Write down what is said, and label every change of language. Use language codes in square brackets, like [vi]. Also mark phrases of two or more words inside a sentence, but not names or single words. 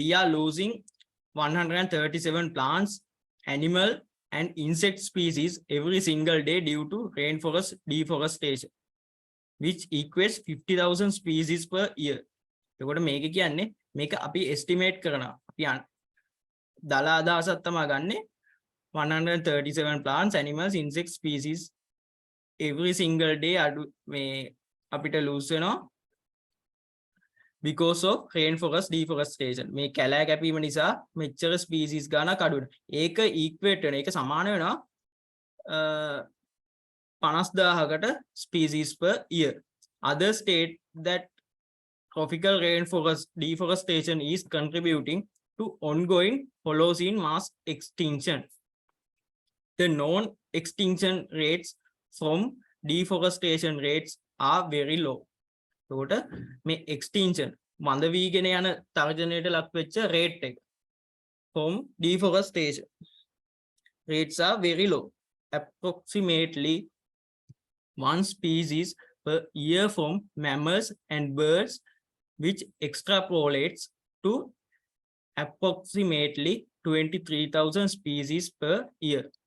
[en] are losing 137 plants, animal and insect species every single day due to rainforest deforestation, which equates 50,000 species per year. [si] එතකොට මේක කියන්නේ මේක අපි estimate කරනවා. අපි දල අදහසක් තමයි ගන්නෙ [en] 137 plants, animals, insect species every single day [si] මේ අපිට [en] lose වෙනවා because of rainforest deforestation. [si] මේ කැලෑ කැපීම නිසා මෙච්චර species ගානක් අඩු වෙනවා. ඒක equate වෙන ඒක සමාන වෙනවා 50,000කට [en] species per year. Others state that tropical rainforest deforestation is contributing to ongoing Holocene mass extinction. The non-extinction rates from deforestation rates are very low. [si] එතකොට මේ [en] extinction [si] මන්ද වීගෙන යන තර්ජනයට ලක් වෙච්ච [en] rate එක from deforestation rates are very low, approximately one species per year from mammals and birds, which extrapolates to approximately 23,000 species per year.